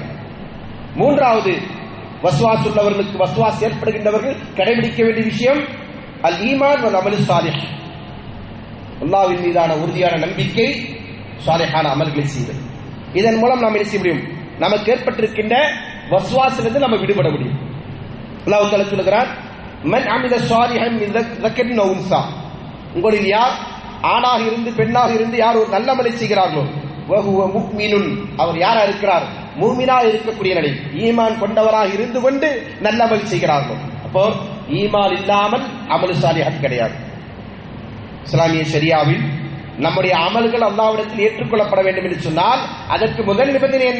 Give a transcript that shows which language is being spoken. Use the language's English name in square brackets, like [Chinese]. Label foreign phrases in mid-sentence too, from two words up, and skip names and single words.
[Tamil] மூன்றாவது, வஸ்வாஸ் உள்ளவர்களுக்கு, வஸ்வாஸ் ஏற்படுகின்றவர்கள் கடைபிடிக்க வேண்டிய விஷயம் [Arabic] الإيمان والعمل الصالح. [Tamil] அல்லாஹ்வின் மீதான உறுதியான நம்பிக்கை, சாலிஹான அமல்களை செய்வது. இதன் மூலம் நாம் என்ன செய்ய முடியும், நமக்கு ஏற்பட்டிருக்கின்ற வஸ்வாஸிலிருந்து நம்ம விடுபட முடியும். [Arabic] الله تعالى [Tamil] சொல்கிறார், [Arabic] من عمل صالحا من ذكر أو أنثى. [Tamil] உங்களில் யார் ஆணாக இருந்து பெண்ணாக இருந்து யார் ஒரு நல்ல அமலை செய்கிறார்களோ, [Arabic] وهو مؤمن, [Tamil] அவர் யாரா இருக்கிறார், மூமினா இருக்கக்கூடிய நிலை, ஈமான் கொண்டவராக இருந்து கொண்டு நல்ல அமல் செய்கிறார்களோ. அப்போ ஈமான் இல்லாமல் [Arabic] عمل صالحات [Tamil] கிடையாது. இஸ்லாமிய ஷரியாவில் நம்முடைய அமல்கள் அல்லாஹ்விடத்தில் ஏற்றுக்கொள்ளப்பட வேண்டும் என்று சொன்னால் அதற்கு முதல் நிபந்தனை என்ன?